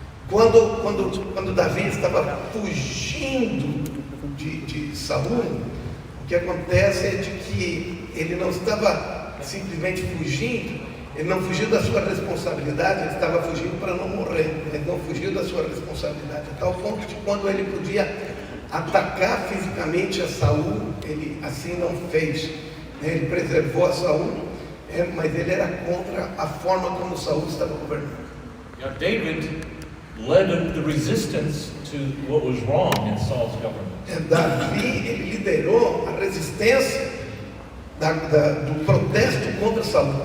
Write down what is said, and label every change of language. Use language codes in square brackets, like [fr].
[pt] Quando Davi estava fugindo de Saul, o que acontece é de que ele não estava simplesmente fugindo, ele não fugiu da sua responsabilidade, ele estava fugindo para não morrer, ele não fugiu da sua responsabilidade, a tal ponto de quando ele podia atacar fisicamente a Saul, ele assim não fez, ele preservou a Saul, mas ele era contra a forma como Saul estava governando. [en] Now, David led the resistance to what was wrong in Saul's government. [pt] Davi, ele liderou a resistência do protesto contra Saul.